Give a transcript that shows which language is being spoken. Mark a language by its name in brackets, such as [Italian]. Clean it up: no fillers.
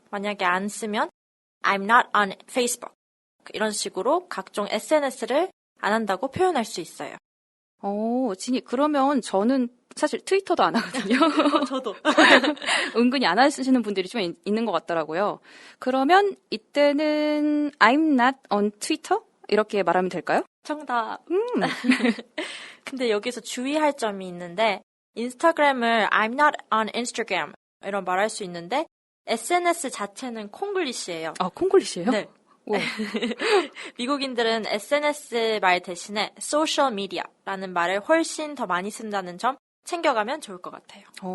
[Korean] 만약에 안 쓰면 [English] I'm not on Facebook [Korean] 이런 식으로 각종 SNS를 안 한다고 표현할 수 있어요. 진이 그러면 저는 사실 트위터도 안 하거든요. 저도. 은근히 안 하시는 분들이 좀 있는 것 같더라고요. 그러면 이때는 [English] I'm not on Twitter? [Korean] 이렇게 말하면 될까요? 정답. 근데 여기서 주의할 점이 있는데 인스타그램을 [English] I'm not on Instagram [Korean] 이런 말할 수 있는데 SNS 자체는 콩글리시예요. 아, 콩글리시예요? 네. 미국인들은 SNS 말 대신에 소셜 미디어라는 말을 훨씬 더 많이 쓴다는 점 챙겨가면 좋을 것 같아요.